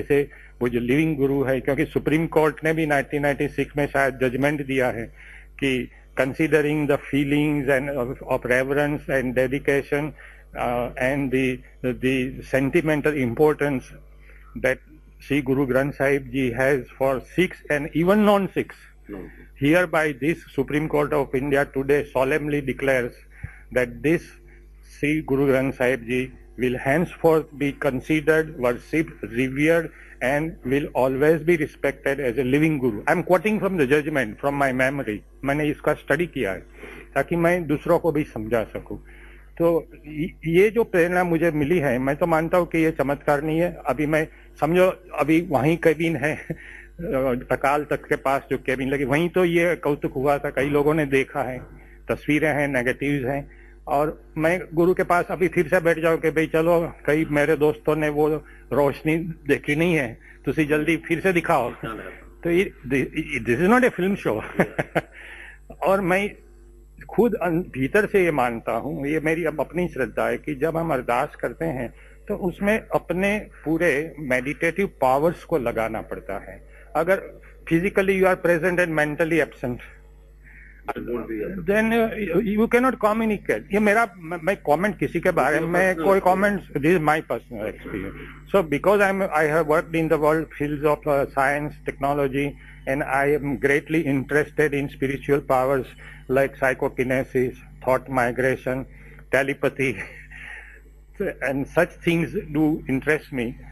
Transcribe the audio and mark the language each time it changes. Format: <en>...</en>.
<hi>जैसे वो जो लिविंग गुरु है, क्योंकि सुप्रीम कोर्ट ने भी 1996 में शायद जजमेंट दिया है कि</hi> <en>Considering the feelings and of reverence and dedication and the sentimental importance that Sri Guru Granth Sahib Ji has for Sikhs and even non-Sikhs. Hereby this Supreme Court of India today solemnly declares that this Sri Guru Granth Sahib Ji will henceforth be considered, worshipped, revered and will always be respected as a living Guru. I am quoting from the judgment from my memory.</en> <hi>मैंने इसका study किया है ताकि मैं दूसरों को भी समझा सकूं। तो ये जो प्रेरणा मुझे मिली है, मैं तो मानता हूँ कि ये चमत्कार नहीं है। अभी मैं समझो अभी वहीं केबिन है अकाल तख्त के पास जो केबिन लगी, वहीं तो ये कौतुक हुआ था, कई लोगों ने देखा है, तस्वीरें हैं, नेगेटिव्स हैं। और मैं गुरु के पास अभी फिर से बैठ जाऊं कि भाई चलो, कई मेरे दोस्तों ने वो रोशनी देखी नहीं है, तुसी जल्दी फिर से दिखाओ। तो</hi> <en>This is not a film show.</en> <hi>और मैं खुद भीतर से ये मानता हूँ, ये मेरी अब अपनी श्रद्धा है कि जब हम अरदास करते हैं तो उसमें अपने पूरे</hi> <en>meditative powers</en> <hi>को लगाना पड़ता है।</hi> <en>अगर physically you are present and mentally absent, then you can not communicate.</en> <hi>ये मेरा, मैं कमेंट किसी के बारे में कोई comment,</hi> <en>This is my personal experience. So because I have worked in the world fields of science, technology, and I am greatly interested in spiritual powers like psychokinesis, thought migration, telepathy, and such things do interest me.</en>